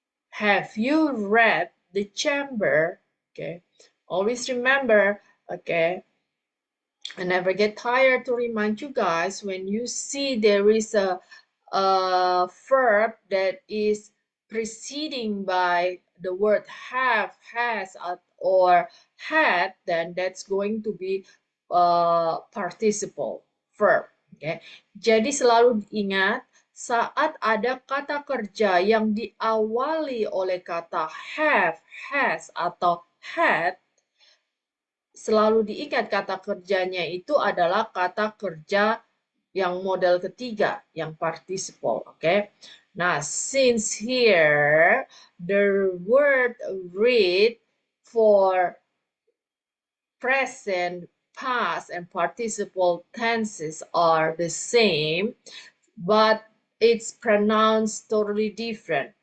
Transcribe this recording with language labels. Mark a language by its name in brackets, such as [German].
[English] Have you read The Chamber? Okay, always remember, okay, I never get tired to remind you guys when you see there is a verb that is preceding by the word have, has, or had, then that's going to be participle verb. Okay. [Indonesian] Jadi selalu ingat saat ada kata kerja yang diawali oleh kata have, has, atau had, selalu diingat kata kerjanya itu adalah kata kerja yang model ketiga, yang participle, okay? [English] Nah, since here the word read for present, past, and participle tenses are the same, but it's pronounced totally different.